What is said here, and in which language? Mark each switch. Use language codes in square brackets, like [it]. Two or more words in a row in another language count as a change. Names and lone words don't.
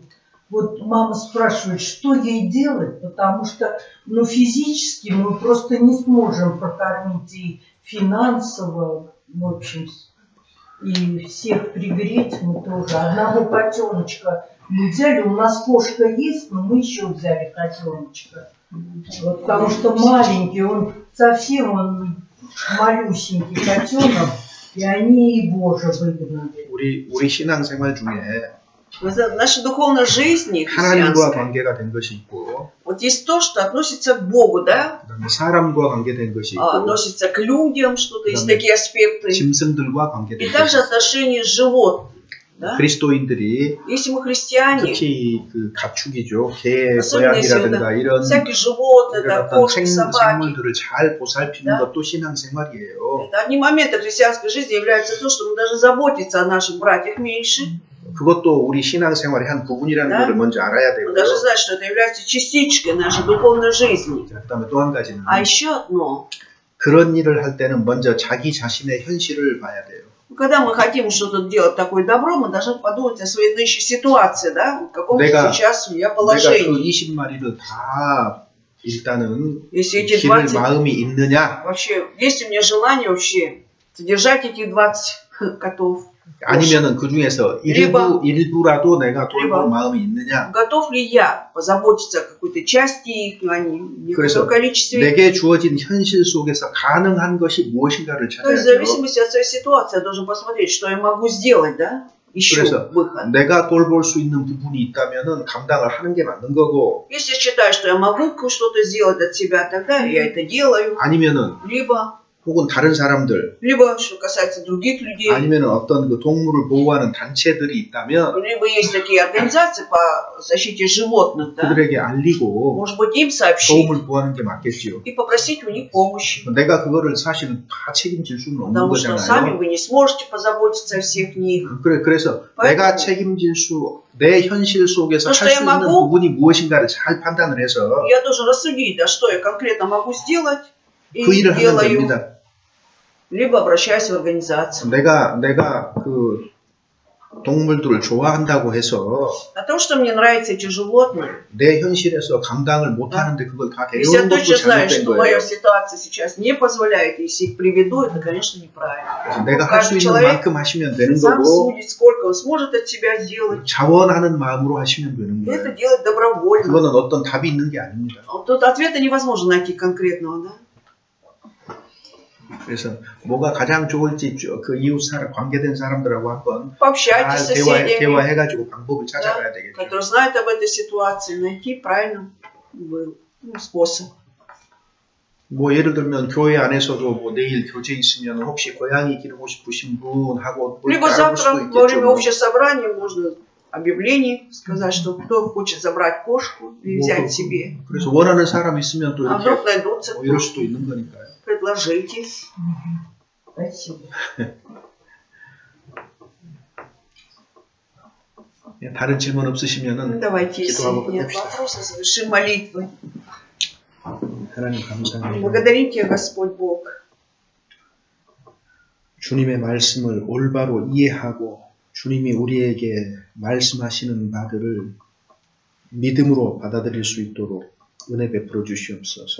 [ru] Вот мама спрашивает, что ей делать, потому что физически мы просто не сможем прокормить и финансово, в общем, и всех приберечь мы тоже. Одного котеночка мы взяли, у нас кошка есть, но мы еще взяли котеночка. Вот, потому что маленький, он совсем малюсенький котенок, и они его же выгнали. [ko] 우리 신앙생활 중에 [ru] Наша духовная жизнь, [ko] 하나님과 [ru] христианская, [ko] 관계가 된 것이 있고 [ru] вот есть то, что относится к Богу, да? [ko] 그다음에 사람과 관계된 것이 있고 [ru] Относится к людям, что-то есть такие аспекты. [ko] 짐승들과 [ru] И [ko] 관계된 [ru] также [ko] 것이 있고 [ru] отношения с животными. Да? [ko] 그리스도인들이 [ru] Если мы христиане, [ko] 특히 그 가축이죠. 개, [ru] особенно если [ko] 고양이라든가 이런 [ru] всякие животные, [ko] 이런 [ru] да, [ko] 어떤 [ru] кошки, собаки, [ko] 생물들을 잘 보살피는 [ru] Да. [ko] 것도 신앙생활이에요. [ru] это одни моменты христианской жизни являются то, что мы даже заботиться о наших братьях меньше. [ko] 그것도 우리 신앙생활의 한 부분이라는 [ru] Да. [ko] 것을 먼저 알아야 [ru] Мы [ko] 되고요. [ru] даже знать, что это является частичкой нашей духовной жизни. [ko] 자, 그다음에 또 한 가지는 [ru] А еще одно. [ko] 그런 일을 할 때는 먼저 자기 자신의 현실을 봐야 돼요. [ru] Когда мы хотим что-то делать такое добро, мы должны подумать о своей нынешней ситуации, да? В каком сейчас у меня [ko] 내가 그 [ru] положении. [ko] 20마리를 다 일단은 [ru] Если эти [ko] 기를 [ru] 20, [ko] 마음이 있느냐 [ru] вообще, есть у меня желание вообще содержать этих 20 котов? [ko] 아니면은 그 중에서 일부라도 내가 돌볼 [ru] либо [ko] 마음이 있느냐. [ru] Готов ли я позаботиться о какой-то части их, а не в [ko] 그래서 [ru] некотором количестве? [ko] 내게 주어진 현실 속에서 가능한 것이 무엇인가를 [ru] То есть в [ko] 찾아야죠. [ru] зависимости от своей ситуации я должен посмотреть, что я могу сделать, да? Ищу [ko] 그래서 [ru] выход. [ko] 내가 돌볼 수 있는 부분이 있다면은 감당을 하는 게 맞는 거고 [ru] Если я считаю, что я могу что-то сделать от себя, тогда я это делаю. [ko] 아니면은 혹은 다른 사람들 [ru] Либо, что касается других людей, [ko] 아니면은 어떤 그 동물을 보호하는 단체들이 있다면 [ru] либо есть такие организации по защите животных, да? [ko] 그들에게 알리고 [ru] Может быть, им сообщить [ko] 도움을 구하는 게 맞겠지요. [ru] и попросить у них помощи. [ko] 내가 그거를 사실은 다 책임질 수는 없는 [ru] Потому что сами [ko] 거잖아요. [ru] вы не сможете позаботиться о всех них. [ko] 그래서 [ru] поэтому [ko] 내가 책임질 내 현실 속에서 할 수 있는 부분이 무엇인가를 잘 판단을 해서 [ru] Я должен рассудить, да, что я конкретно могу сделать и [ko] 그 일을 하면 [ru] делаю. [ko] 됩니다. [ru] Либо обращаюсь в организацию. [ko] 내가 그 동물들을 좋아한다고 해서 [ru] О том, что мне нравятся эти животные. [ko] 내 현실에서 감당을 못하는데 그걸 다 [ru] Если я [ko] 데려오는 것도 [ru] точно знаю, [ko] 잘못된 [ru] что [ko] 거예요. [ru] моя ситуация сейчас не позволяет, если их приведу, это, конечно, неправильно. [ko] 내가 할 수 [ru] Каждый [ko] 있는 [ru] человек [ko] 만큼 하시면 되는 [ru] сам [ko] 거고 [ru] судит, сколько он сможет от себя сделать. [ko] 자원하는 마음으로 하시면 되는 [ru] И это [ko] 거예요. [ru] делать добровольно. [ko] 그거는 어떤 답이 있는 게 아닙니다. [ru] Тут ответа невозможно найти конкретного, да? [ko] 그래서 뭐가 가장 좋을지 그 이웃 관계된 사람들하고 한번 [ru] Пообщайтесь с [ko] 잘 [ru] соседями, [ko] 대화해가지고 방법을 찾아가야 되겠죠. [ru] которые знают об этой ситуации, найти правильный способ. [ko] 뭐 예를 들면 교회 안에서도 뭐 내일 교제 있으면 혹시 고양이 기르고 싶으신 분하고 뭘 [ru] Либо [ko] 알아볼 수도 [ru] завтра во время [ko] 있겠죠. [ru] общего собрания можно объявление сказать, что кто хочет забрать кошку и взять себе. [ko] 그래서 원하는 사람 있으면 또 [ru] А [ko] 이렇게 [ru] вдруг найдутся, [ko] 뭐 이럴 수도 있는 거니까요. [ru] предложите. Спасибо. [ko] 다른 질문 없으시면은 [ru] Давайте, если [ko] 기도하고 [ru] нет [ko] 끝냅시다. [ru] вопросов, завершим молитвой. [ko] 하나님 감사합니다. [ru] Благодарим Тебя, Господь Бог. [ko] 주님의 말씀을 올바로 이해하고 주님이 우리에게 말씀하시는 바들을 믿음으로 받아들일 수 있도록 은혜 베풀어 주시옵소서.